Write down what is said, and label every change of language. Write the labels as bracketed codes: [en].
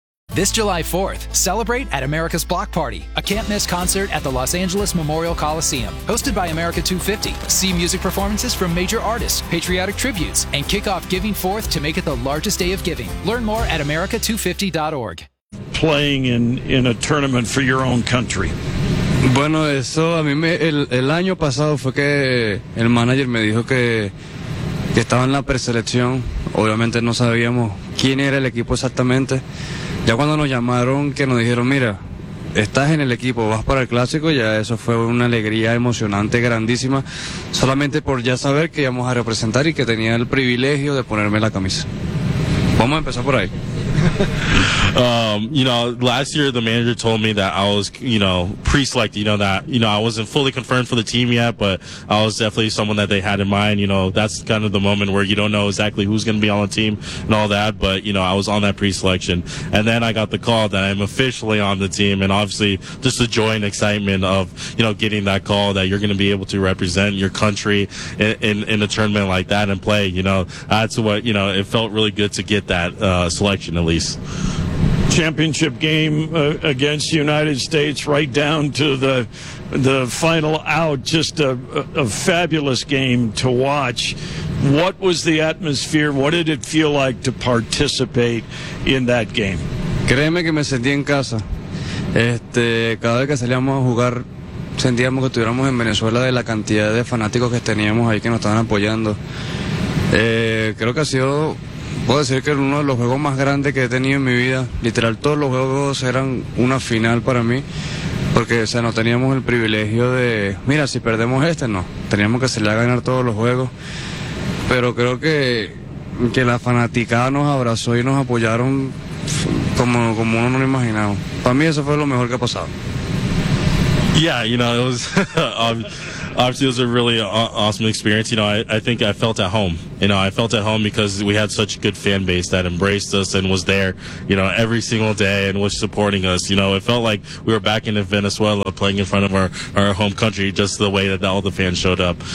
[en] This July 4th, celebrate at America's Block Party, a can't-miss concert at the Los Angeles Memorial Coliseum. Hosted by America 250, see music performances from major artists, patriotic tributes, and kick off Giving 4th to make it the largest day of giving. Learn more at America250.org. Playing in a tournament for your own country. [es] Bueno, eso a mí me, el año pasado fue que el manager me dijo que estaba en la preselección. Obviamente no sabíamos quién era el equipo exactamente. Ya cuando nos llamaron, que nos dijeron, mira, estás en el equipo, vas para el clásico, ya eso fue una alegría emocionante, grandísima, solamente por ya saber que íbamos a representar y que tenía el privilegio de ponerme la camisa. Vamos a empezar por ahí. [en] You know, last year the manager told me that I was, you know, pre-selected, you know, that, you know, I wasn't fully confirmed for the team yet, but I was definitely someone that they had in mind. You know, that's kind of the moment where you don't know exactly who's going to be on the team and all that, but, you know, I was on that pre-selection. And then I got the call that I'm officially on the team, and obviously just the joy and excitement of, you know, getting that call that you're going to be able to represent your country in a tournament like that and play, you know, that's what, you know, it felt really good to get that selection at least. Championship game against the United States, right down to the final out. Just a fabulous game to watch. What was the atmosphere? What did it feel like to participate in that game? [es] Créeme que me sentí en casa. Cada vez que salíamos a jugar, sentíamos que estuviéramos en Venezuela de la cantidad de fanáticos que teníamos ahí que nos estaban apoyando. Creo que ha sido. Puedo decir que es uno de los juegos más grandes que he tenido en mi vida. Literal, todos los juegos eran una final para mí, porque, o sea, no teníamos el privilegio de, mira, si perdemos este, no. Teníamos que salir a ganar todos los juegos. Pero creo que la fanaticada nos abrazó y nos apoyaron como uno no lo imaginaba. Para mí eso fue lo mejor que ha pasado. [en] Yeah, you know, it was obviously it was a really awesome experience. You know, I think I felt at home. You know, I felt at home because we had such a good fan base that embraced us and was there, you know, every single day and was supporting us. You know, it felt like we were back in Venezuela playing in front of our home country, just the way that all the fans showed up.